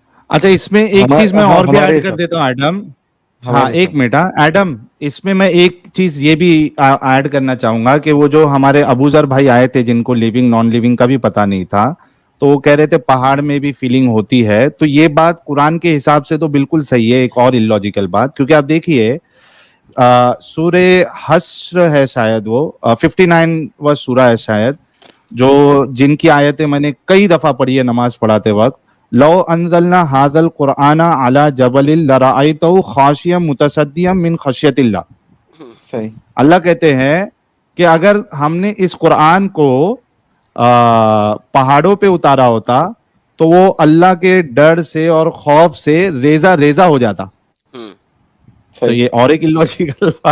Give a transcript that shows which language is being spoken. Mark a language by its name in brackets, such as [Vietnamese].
[Urdu] اچھا اس میں ایک چیز میں اور بھی ایڈ کر دیتا ہوں ایڈم. ہاں ایک منٹ, ایڈم اس میں ایک چیز یہ بھی ایڈ کرنا چاہوں گا کہ وہ جو ہمارے ابو ذر بھائی آئے تھے جن کو لیونگ نان لیونگ کا بھی پتا نہیں تھا, تو وہ کہہ رہے تھے پہاڑ میں بھی فیلنگ ہوتی ہے. تو یہ بات قرآن کے حساب سے تو بالکل صحیح ہے, ایک اور illogical بات, کیونکہ آپ دیکھیے سورہ حشر ہے شاید, وہ 59 سورہ ہے شاید, جو جن کی آیتیں میں نے کئی دفعہ پڑھی ہے نماز پڑھاتے وقت. [Arabic] لو انزلنا هذا القرآن على جبل لرأيته خاشعا متصدعا من خشیت اللہ. [Urdu] اللہ کہتے ہیں کہ اگر ہم نے اس قرآن کو پہاڑوں پہ اتارا ہوتا تو وہ اللہ کے ڈر سے اور خوف سے ریزہ ریزہ ہو جاتا. تو یہ اور ایک illogical